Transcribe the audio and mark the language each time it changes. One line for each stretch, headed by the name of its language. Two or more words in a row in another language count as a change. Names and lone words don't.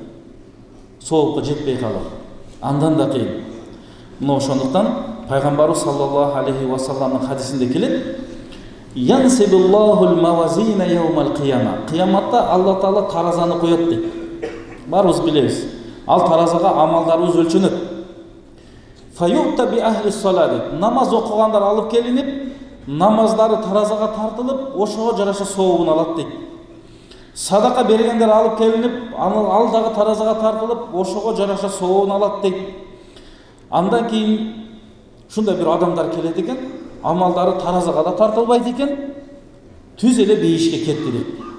Kyrgyz: Соопко жетпей калуу андан да кыйын. Мына ошондуктан пайгамбарыбыз
Arabic: صلى الله عليه وسلم
Kyrgyz: хадисинде келет:
Arabic: "ينصب الله الموازين يوم القيامة".
Kyrgyz: Кыяматта Алла Таала таразаны коет дейт. Барыбыз билебиз. Ал таразага амалдарыбыз өлчөнөт.
Arabic: فيؤتى بأهل الصلاة.
Kyrgyz: Намаз окугандар алып келинип, намаздары таразага тартылып, ошого жараша сообун алат дейт. Садака бергендер алып келинип, ал дагы таразага тартылып, ошого жараша сообун алат дейт. Андан кийин ушундай бир адамдар келет экен, амалдары таразага да тартылбайт экен, түз эле бейишке кетти дейт.